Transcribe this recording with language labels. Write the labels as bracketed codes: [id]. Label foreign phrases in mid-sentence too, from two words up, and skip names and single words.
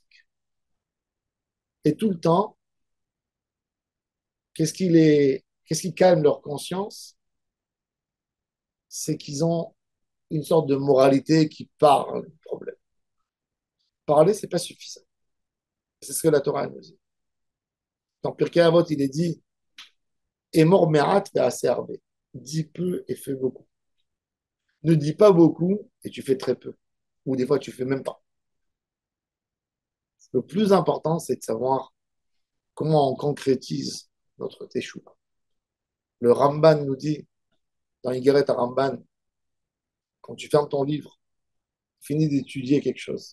[fr] Et tout le temps, qu'est-ce qui calme leur conscience? C'est qu'ils ont une sorte de moralité qui parle du problème. Parler, c'est pas suffisant. C'est ce que la Torah nous dit. Dans Pirkei Avot, il est dit [he] אמור מעט ועשה. [fr] Dis peu et fais beaucoup. Ne dis pas beaucoup et tu fais très peu. Ou des fois, tu fais même pas. Le plus important, c'est de savoir comment on concrétise notre teshuva. Le Ramban nous dit, dans Igeret à Ramban, quand tu fermes ton livre, finis d'étudier quelque chose.